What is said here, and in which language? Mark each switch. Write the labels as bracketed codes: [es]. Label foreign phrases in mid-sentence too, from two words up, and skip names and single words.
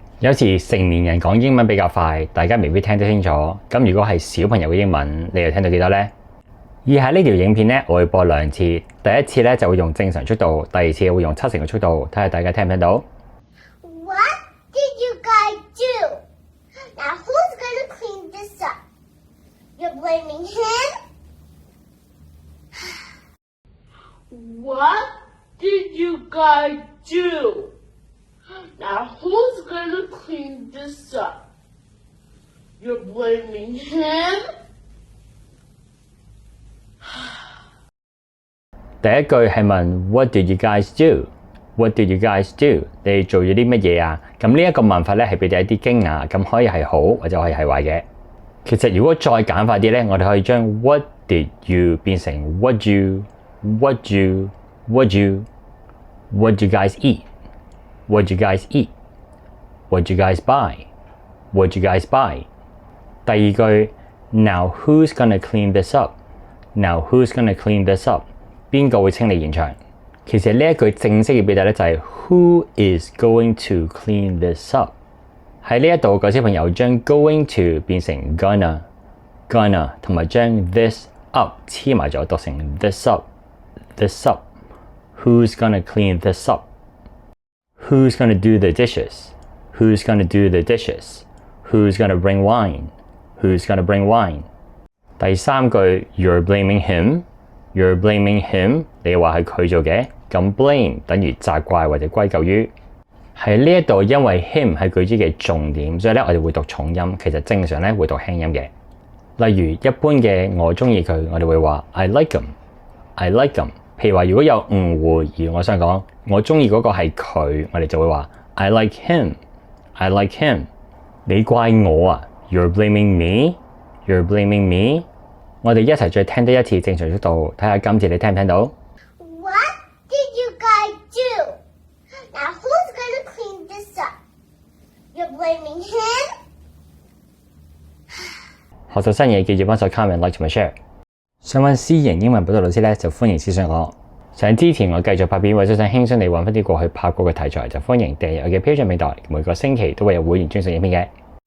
[yue] 有時成年人講英文比較快，大家未必聽得清楚。咁如果係小朋友嘅英文，你又聽到幾多呢？以下呢條影片呢，我會播2次。第一次呢就會用正常速度，第二次會用70嘅速度，睇下大家聽唔聽到。 [en] What did you guys do? Now who's gonna clean this up? You're blaming him? What did you guys do? Now who's gonna clean this up? You're blaming him? [yue] 第一句係問 [en] What did you guys do? What did you guys do? [yue] 你哋做咗啲乜嘢啊？咁呢一個問法咧係俾你一啲驚訝，咁可以係好或者可以係壞嘅。其實如果再簡化啲咧，我哋可以將 [en] What did you 變成 What you, What you, What you, What you guys eat, What you guys eat, What you guys buy, What you guys buy。 [yue] 第二句 [en] Now who's gonna clean this up? Now who's gonna clean this up? [yue] 邊個會清理現場？其實呢一句正式嘅表達咧就係 [en] Who is going to clean this up？ [yue] 喺呢一度個小朋友將 [en] going to [yue] 變成 gonna 同埋將 [en] this up [yue] 黐埋咗讀成 [en] this up。 Who's gonna clean this up? Who's gonna do the dishes? Who's gonna do the dishes? Who's gonna bring wine? Who's gonna bring wine? [yue] 第三句 [en] You're blaming him. You're blaming him. [yue] 你話係佢做嘅，咁 blame 等於責怪或者歸咎於。喺呢一度因為 him 係句子嘅重點，所以咧我哋會讀重音。其實正常咧會讀輕音嘅。例如一般嘅我中意佢，我哋會話 [en] I like him. I like him. [yue] 譬如話如果有誤會而我想講我中意嗰個係佢，我哋就會話 [en] I like him. I like him. [yue] 你怪我啊 [en] You're blaming me. You're blaming me. [yue] 我哋一齊再聽多一次正常速度，睇下今次你聽唔聽到 [en] What did you guys do? Now who's gonna clean this up? You're blaming him? [yue] 學習新嘢記住幫手 [en] comment、like [yue] 同埋 share。想揾私營英文補習老師咧，就歡迎私信我。想支持我繼續拍片，或者想輕鬆地揾翻啲過去拍過嘅題材，就歡迎訂閱我嘅 Patreon 平台，每個星期都會有會員專屬影片嘅。